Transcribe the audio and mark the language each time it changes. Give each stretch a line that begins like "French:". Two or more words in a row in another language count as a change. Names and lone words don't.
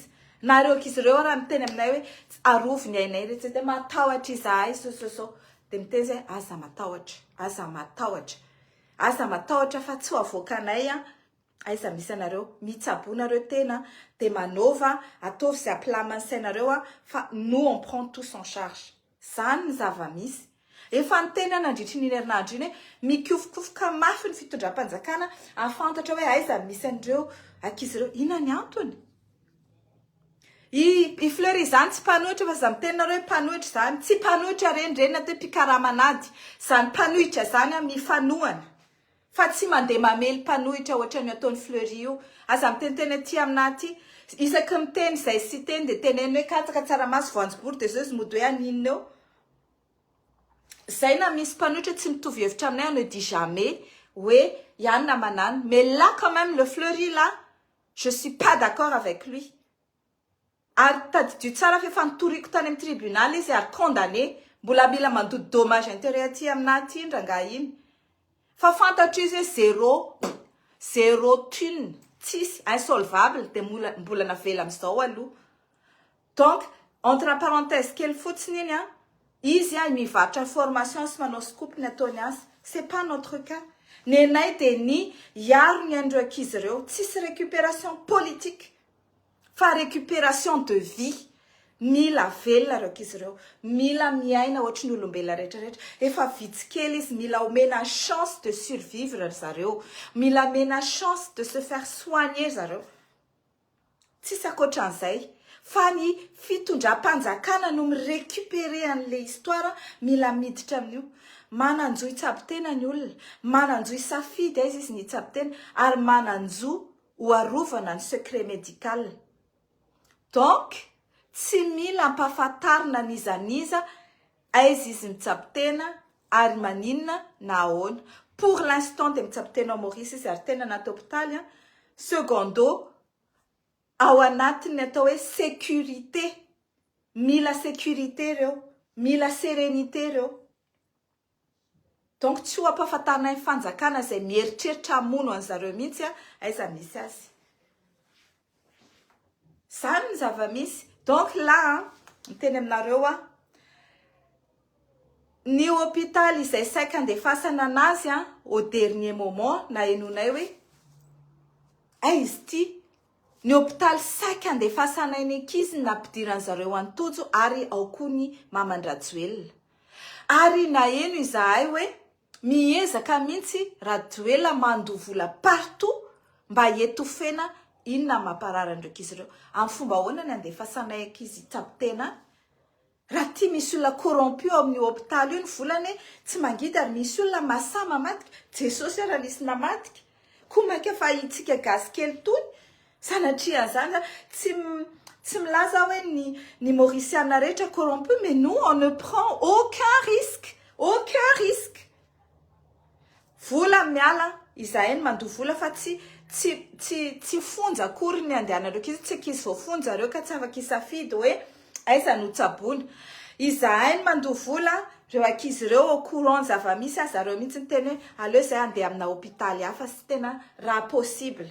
Malagasy: Na ireo ankizy ireo raha miteny aminay hoe arovo ny ainay rehetra dia matahotra izahay so. Dia miteny izay aza matahotra fa tsy ho avoakanay aiza misy anareo. Mitsaboanareo tena dia manova ataovy izay ampilamasainareo fa
French: nous on prend tous en charge.
Malagasy: Zany ny zava-misy. Efa niteny nandritry ny herinandro iny hoe mikofokofoka mafy ny fitondram-panjakana afantatra hoe aiza misy an'ireo ankizy ireo. Inona ny antony? I Fleury zany tsy mpanohitra fa za mitenareo hoe mpanohitra zany. Tsy mpanohitra reny natao mpikaramanady. Zany mpanohitra zany mifanohana. Fa tsy mandeha mamely mpanohitra ohatra ny ataon'ny Fleury io. Aza miteniteny aty aminaty. Isaky miteny izay sy teny dia teneny hoe katsaka tsaramaso voanjobory dia zao izy mody hoe aninona eo. Zay na misy mpanohitra tsy mitovy hevitra aminay,
French: on ne dit jamais ouais
Malagasy: Yann Manan,
French: mais là quand même le Fleury là, je suis pas d'accord avec lui.
Malagasy: Ary tadidio tsara fa efa nitoriko tany amin'ny tribunal izy ary condamné, mbola mila mandody
French: dommage intérêt
Malagasy: aty aminaty iny rangahy iny. Fa fantatra izy hoe
French: zéro thune,
Malagasy: tsisy insolvable dia mbola navela amin'izao aloha.
French: Donc entre parenthèses
Malagasy: kely fotsiny iny izy mivarotra information sy manao scoop ny ataony azy.
French: C'est pas notre cas.
Malagasy: Ny anay dia ny hiaro ny andreo ankizy ireo, tsisy
French: récupération politique
Malagasy: fa
French: récupération de vie.
Malagasy: Mila velona ireo ankizy ireo, mila miaina ohatry ny olombelona rehetrarehetra. Efa vitsy kely izy, mila omena
French: chance de survivre
Malagasy: zareo, mila omena
French: chance de se faire soigner
Malagasy: zareo. Tsisy ankoatran'izay. Fa ny fitondram-panjakana no mirécupérer an'ilay histoire, mila miditra amin'io. Mananjo hitsabo-tena ny olona, mananjo hisafidy aiza izy ny hitsabo-tena, ary mananjo ho arovana ny
French: secret médical.
Malagasy: Donc, tsy mila ampahafantarina nizaniza aiza izy mitsabo tena ary maninona na ahoana.
French: Pour l'instant
Malagasy: dia mitsabo tena ao Maurice izy ary tena anaty hôpitaly. Secondo ao anatiny atao hoe sécurité, mila sécurité reo, mila sérénité reo. Donc tsy ho ampahafantarina ny fanjakana izay mieritreritra hamono an'zareo mihitsy aiza misy azy. Zany ny zava-misy.
French: Donc là
Malagasy: miteny aminareo ny hôpitaly izay saika andefasana anazy
French: au dernier moment
Malagasy: na henonay hoe izy ty ny hôpitaly saika andefasana ny ankizy nampidiran'zareo antojo ary ao koa ny mamandrajoelona. Ary na eno izahay hoe miezaka mihitsy Rajoelina mandovola partout mba etofena inona mamparara andreo ankizy ireo. Amin'ny fomba ahoana ny andefasanay ankizy tsabo tena? Raha ty misy olona corrompu ao amin'ny hôpitaly io ny volany tsy mangidy ary misy olona masama matika. Jesosy raha nisy namatika. Komaka fa itsika gasy kely tony. Sanatria zany tsy milaza hoe ny Mauriciana rehetra corrompu,
French: mais nous on ne prend aucun risque. Aucun risque.
Malagasy: Vola miala izahay ny mandovola fa tsy fonja akory ny andehanareo ankizy, tsy ankizy voafonja reo ka tsy afaka isafidy hoe aiza no tsaboana. Izahay ny mandovola reo ankizy ireo
French: au courant
Malagasy: zava-misy zareo mihitsy ny teny hoe aleo izay andeha amina hôpitaly hafa sy tena raha possible.